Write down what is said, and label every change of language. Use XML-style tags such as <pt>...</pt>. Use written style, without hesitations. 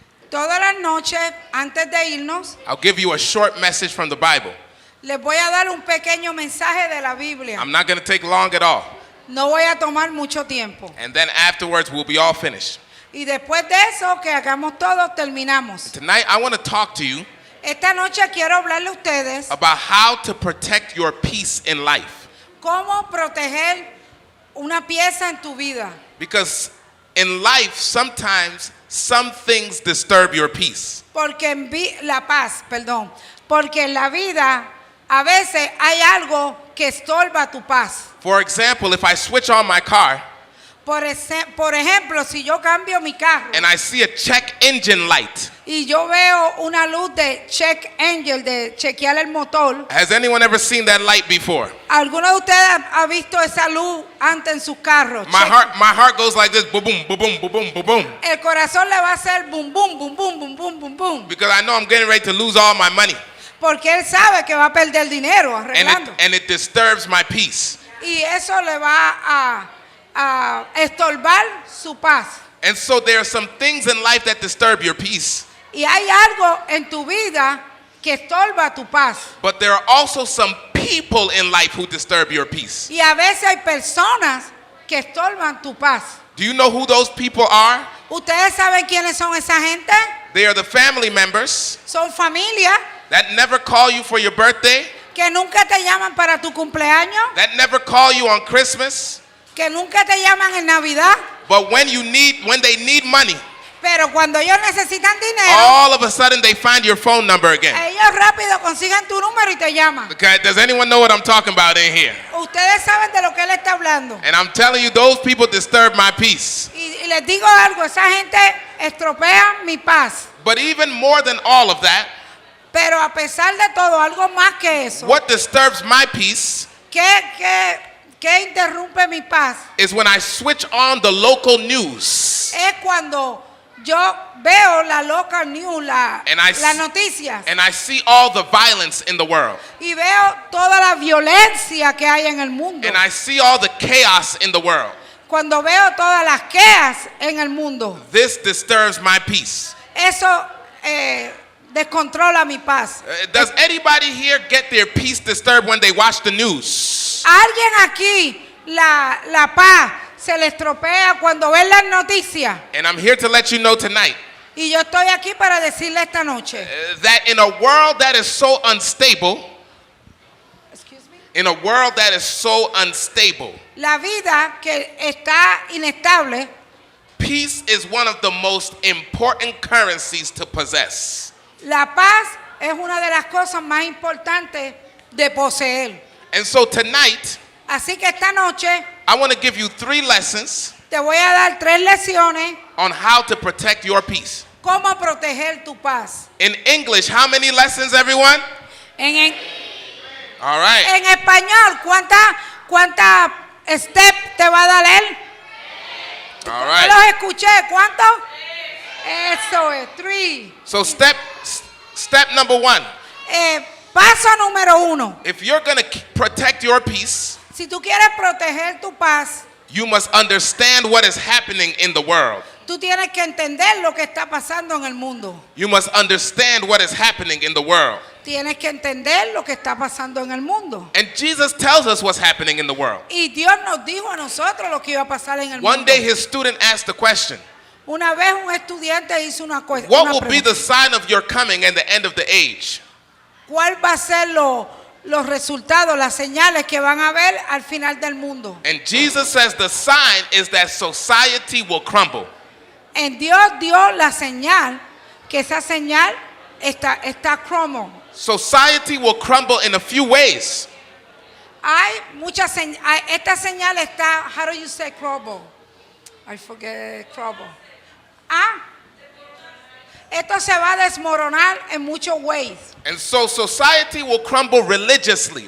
<es>todas las noches, antes de irnos,</es> <en>I'll give you a short message from the Bible.</en> <es>les voy a dar un pequeño mensaje de la Biblia.</es> <en>I'm not going to take long at all.</en> <es>No voy a tomar mucho tiempo.</es> <en>And then afterwards, we'll be all finished.</en> <es>Y después de eso, que hagamos todo, terminamos.</es> <en>Tonight, I want to talk to you</en> <es>Esta noche quiero hablarle a ustedes</es> <en>about how to protect your peace in life.</en> <es>cómo proteger una pieza en tu vida.</es> <en>Because in life, sometimes some things disturb your peace.</en> <es>Porque la paz, perdón. Porque en la vida a veces hay algo que estorba tu paz.</es> <en>For example, if I switch on my car</en> <es>Por ejemplo, si yo cambio mi carro</es> <en>and I see a check engine light,</en> <es>y yo veo una luz de check engine, de chequear el motor,</es> <en>has anyone ever seen that light before?</en> <es>¿alguno de ustedes ha visto esa luz antes en sus carros?</es> <en>My heart goes like this, boom, boom, boom, boom, boom, boom, boom,</en> <es>El corazón le va a hacer boom, boom, boom, boom, boom, boom, boom, boom.</es> <en>because I know I'm getting ready to lose all my money,</en> <es>Porque él sabe que va a perder dinero arreglando.</es> <en>and it disturbs my peace.</en> <es>Y eso le va a estorbar su paz.</es> <en>And so there are some things in life that disturb your peace,</en> <es>Y hay algo en tu vida que estorba tu paz.</es> <en>but there are also some people in life who disturb your peace.</en> <es>Y a veces hay personas que estorban tu paz.</es> <en>Do you know who those people are?</en> <es>¿Ustedes saben quiénes son esa gente?</es> <en>They are the family members</en> <es>Son familia</es> <en>that never call you for your birthday,</en> <es>que nunca te llaman para tu cumpleaños,</es> <en>that never call you on Christmas,</en> <es>que nunca te llaman en Navidad,</es> <en>but when they need money,</en> <es>pero cuando ellos necesitan dinero,</es> <en>all of a sudden they find your phone number again.</en> <es>ellos rápido consiguen tu número y te llaman.</es> <en>Okay, does anyone know what I'm talking about in here?</en> <es>Ustedes saben de lo que él está hablando.</es> <en>And I'm telling you, those people disturb my peace.</en> <es>Y les digo algo, esa gente estropea mi paz.</es> <en>But even more than all of that,</en> <es>Pero a pesar de todo, algo más que eso,</es> <en>what disturbs my peace</en> <es>¿qué interrumpe mi paz?</es> <en>is when I switch on the local news</en> <es>Es cuando yo veo la</es> <en>local news, And I</en> <es>las noticias,</es> <en>and I see all the violence in the world,</en> <es>y veo toda la violencia que hay en el mundo.</es> <en>and I see all the chaos in the world.</en> <es>Cuando veo todas las quejas en el mundo,</es> <en>This disturbs my peace.</en> <es>eso descontrola mi paz.</es> <en>Does anybody here get their peace disturbed when they watch the news?</en> <es>¿A alguien aquí la paz se le estropea cuando ven las noticias?</es> <en>And I'm here to let you know tonight</en> <es>Y yo estoy aquí para decirle esta noche.</es> <en>that in a world that is so unstable, Excuse me. in a world that is so unstable,</en> <es>La vida que está inestable,</es> <en>peace is one of the most important currencies to possess.</en> <es>la paz es una de las cosas más importantes de poseer.</es> <en>And so tonight,</en> <es>Así que esta noche</es> <en>I want to give you 3 lessons</en> <es>te voy a dar 3 lecciones</es> <en>on how to protect your peace.</en> <es>cómo proteger tu paz.</es> <en>In English, how many lessons, everyone?</en> <es>En</es> <en>All right.</en> <es>español, ¿cuánta step te va a dar él?</es> <en>All</en> <es>Yo</es> <en>right.</en> <es>los escuché, ¿cuánto? Eso es, 3.</es> <en>So step number 1.</en> <es>Paso número 1.</es> <en>If you're going to protect your peace,</en> <es>Si tú quieres proteger tu paz,</es> <en>you must understand what is happening in the world.</en> <es>tú tienes que entender lo que está pasando en el mundo.</es> <en>You must understand what is happening in the world.</en> <es>Tienes que entender lo que está pasando en el mundo.</es> <en>And Jesus tells us what's happening in the world.</en> <es>Y Dios nos dijo a nosotros lo que iba a pasar en el</es> <en>One</en> <es>mundo.</es> <en>day his student asked the question,</en> <es>Una vez un estudiante hizo una</es> <en>what</en> <es>pregunta.</es> <en>will be the sign of your coming and the end of the age?</en> <es>¿Cuál va a ser los resultados, las señales que van a ver al final del mundo?</es> <en>And Jesus says the sign is that society will crumble.</en> <es>En Dios dio la señal, que esa señal está cromo.</es> <en>Society will crumble in a few ways.</en> <es>Hay muchas señales. Esta señal está,</es> <en>how do you say crumble? I forget crumble.</en> <es>Esto se va a desmoronar en muchos ways.</es> <en>And so society will crumble religiously.</en>